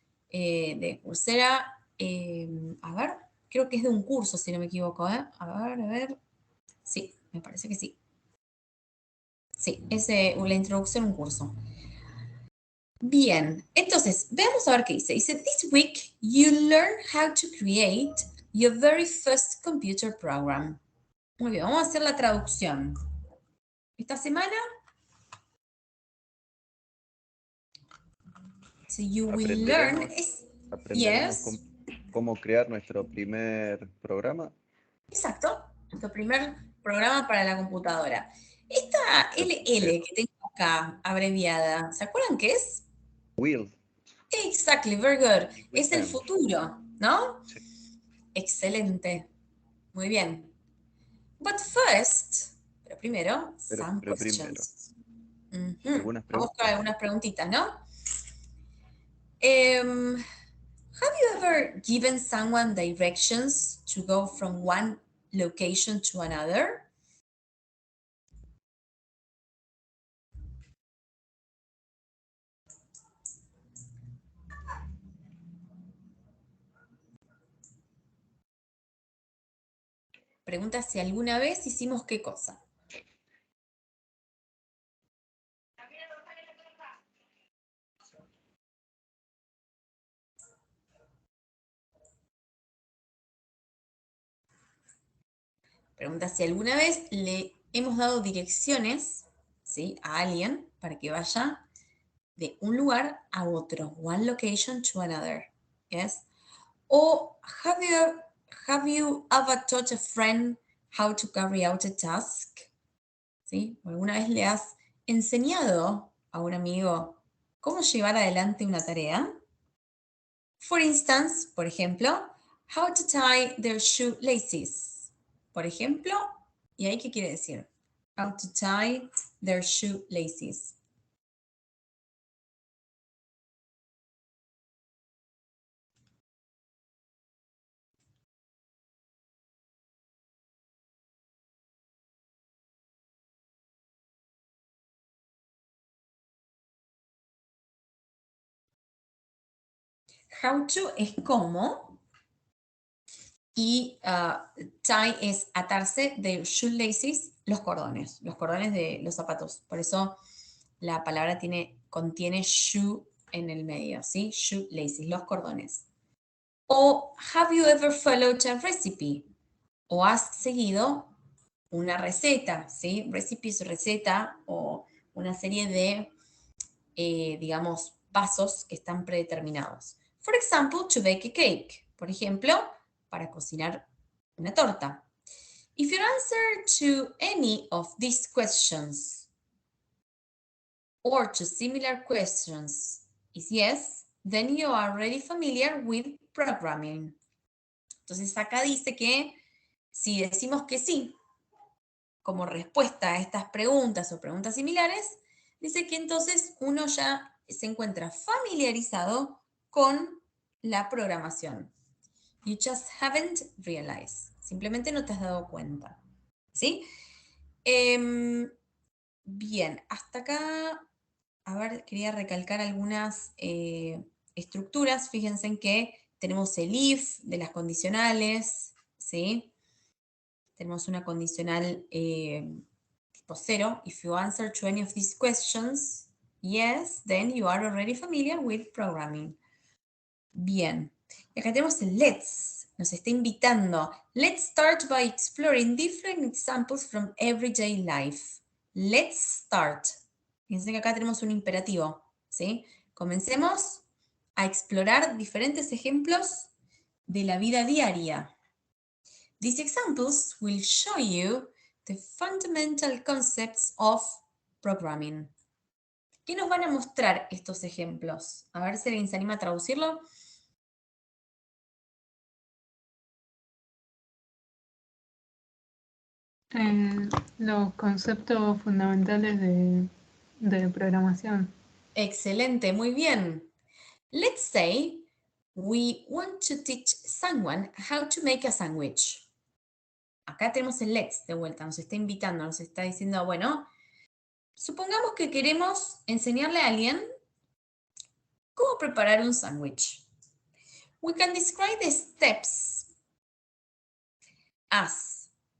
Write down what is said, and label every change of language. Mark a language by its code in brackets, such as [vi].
[es] De Coursera. A ver, creo que es de un curso, si no me equivoco, ¿eh? A ver. Sí, me parece que sí. Sí, es la introducción a un curso. Bien, entonces, veamos a ver qué dice. Dice, [en] this week you learn how to create your very first computer program. [es] Muy bien, vamos a hacer la traducción. Esta semana, [en] so you will learn, [es] Aprenderemos, aprenderemos [en] yes, [es] cómo crear nuestro primer programa. exacto, nuestro primer programa para la computadora. Esta LL Perfecto. que tengo acá abreviada, ¿se acuerdan qué es? [en] Will. Exactly, very good. [es] Y will Es el [en] can. [es] futuro, ¿no? Sí, Excelente. Muy bien. [en] But first, [es] pero primero, [en] some [es] pero primero, [en] questions. Ujú. [es] algunas Vamos con preguntas. algunas preguntitas, ¿no? [en] Have you ever given someone directions to go from one location to another? [es] Pregunta si alguna vez hicimos qué cosa. Pregunta si alguna vez le hemos dado direcciones, ¿sí? A alguien para que vaya de un lugar a otro. [en] One location to another. Yes. O have you ever taught a friend how to carry out a task? [es] ¿Sí? ¿O alguna vez le has enseñado a un amigo cómo llevar adelante una tarea? [en] For instance, [es] por ejemplo, [en] how to tie their shoelaces. [es] Por ejemplo, ¿y ahí qué quiere decir? [en] How to tie their shoelaces. [es] How to es cómo. Y tie es atarse de shoelaces, los cordones de los zapatos. Por eso la palabra contiene shoe en el medio, ¿sí? Shoelaces, los cordones. [en] O have you ever followed a recipe? [es] O has seguido una receta, ¿sí? Recipe es receta o una serie de, digamos, pasos que están predeterminados. [en] For example, to bake a cake. [es] Por ejemplo, para cocinar una torta. [en] If your answer to any of these questions or to similar questions is yes, then you are already familiar with programming. [es] Entonces acá dice que si decimos que sí, como respuesta a estas preguntas o preguntas similares, dice que entonces uno ya se encuentra familiarizado con la programación. [en] You just haven't realized. [es] Simplemente no te has dado cuenta. ¿Sí? Bien, hasta acá, a ver, quería recalcar algunas estructuras. Fíjense en que tenemos el if de las condicionales, ¿sí? Tenemos una condicional tipo 0. [en] If you answer to any of these questions, yes, then you are already familiar with programming. [es] Bien. Y acá tenemos el [en] let's. [es] Nos está invitando. [en] Let's start by exploring different examples from everyday life. Let's start. [es] Fíjense que acá tenemos un imperativo, ¿sí? Comencemos a explorar diferentes ejemplos de la vida diaria. [en] These examples will show you the fundamental concepts of programming. [es] ¿Qué nos van a mostrar estos ejemplos? A ver si alguien se anima a traducirlo. Los conceptos fundamentales de programación. Excelente, muy bien. [en] Let's say we want to teach someone how to make a sandwich. [es] Acá tenemos el let's de vuelta, nos está invitando, nos está diciendo, bueno, supongamos que queremos enseñarle a alguien cómo preparar un sándwich. [en] We can describe the steps as.